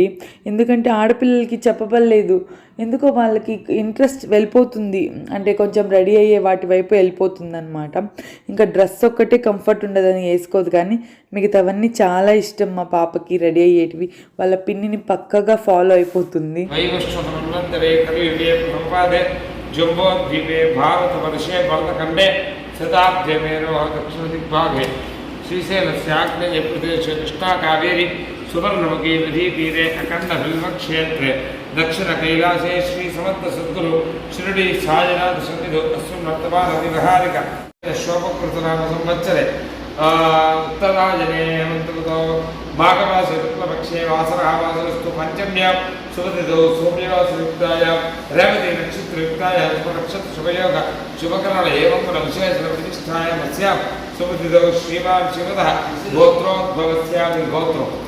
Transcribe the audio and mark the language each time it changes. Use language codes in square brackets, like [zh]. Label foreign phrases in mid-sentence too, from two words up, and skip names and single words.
[te] ఎందుకంటే ఆడపిల్లలకి చెప్పబడలేదు, ఎందుకో వాళ్ళకి ఇంట్రెస్ట్ వెళ్ళిపోతుంది, అంటే కొంచెం రెడీ అయ్యే వాటి వైపు వెళ్ళిపోతుంది అనమాట. ఇంకా డ్రెస్ ఒక్కటే కంఫర్ట్ ఉండదని వేసుకోదు, కానీ మిగతావన్నీ చాలా ఇష్టం మా పాపకి. రెడీ అయ్యేటివి వాళ్ళ పిన్నిని పక్కగా ఫాలో అయిపోతుంది. [sa] जम्बोद्वीपे भारतवर्षे भरतखण्डे शताब्देमेनो दक्षिणदिग्भागे श्रीशैलस्याग्नेयप्रदेशे कृष्णाकावेरी सुवर्णमुखी नदीतीरे अखण्डबिल्वक्षेत्रे दक्षिणकैलासे श्रीसमर्थसद्गुरु शिरडी साईनाथ सन्निधौ अस्मिन् वर्तमानविहारिक शोभकृतनाम संवत्सरे उत्तरायणे हेमन्तऋतौ माघमासे शुक्लपक्षे वासरस्तु पंचम्यां शुभतिथौ सोमवासयुक्तायां रेवती नक्षत्रयुक्तायां शुभनक्षत्र शुभयोग शुभकरण एवं विशेषप्रतिष्ठायाम् अस्यां शुभतिथौ श्रीमान् शिवतः गोत्रोद्भवस्यापि गोत्रो